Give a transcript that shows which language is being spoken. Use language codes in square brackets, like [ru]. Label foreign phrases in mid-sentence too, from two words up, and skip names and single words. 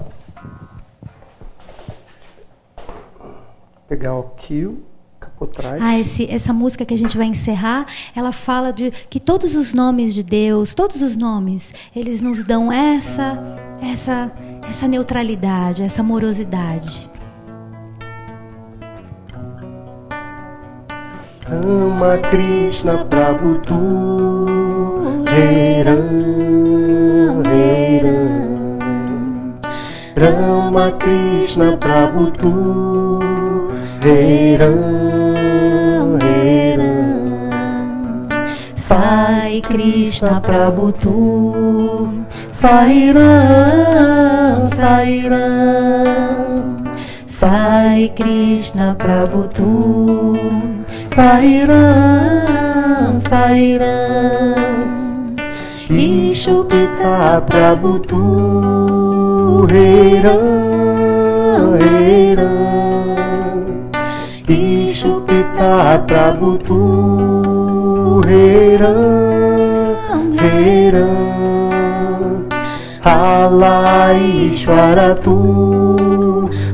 [pt] Vou pegar aqui o por trás. Essa música que a gente vai encerrar, ela fala de que todos os nomes de Deus, todos os nomes, eles nos dão essa neutralidade, essa amorosidade. [hi] राम कृष्ण प्रभु तू हेराम हेराम राम कृष्ण प्रभु तू हेराम हेराम Rama Krishna Prabhu Tu Heiram Heiram साई कृष्ण प्रभु तू Sairam Sairam साई कृष्ण प्रभु तू साईराम साईराम ईशुपिता प्रभु तू हेराम हेराम ईशुपिता प्रभु तू हेराम हेराम अल्लाह ईश्वर तू